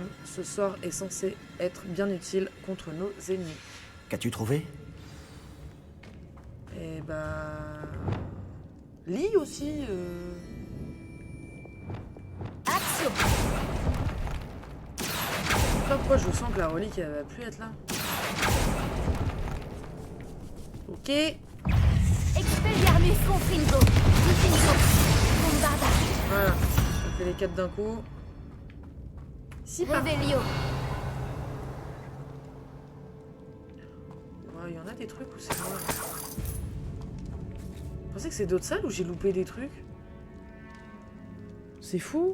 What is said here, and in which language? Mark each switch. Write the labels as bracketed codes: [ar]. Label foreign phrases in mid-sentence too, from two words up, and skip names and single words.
[fr] Ce sort est censé être bien utile contre nos ennemis. Qu'as-tu trouvé? Et bah... Lis aussi, Axio. Je sais pas pourquoi je sens que la relique, elle va plus être là. Ok. Expelliarmus Confringo. Confringo. Bombarda. Voilà. On fait les 4 d'un coup. Si par... Revelio. Il y en a des trucs où c'est moi. Vous pensez que c'est d'autres salles où j'ai loupé des trucs? C'est fou.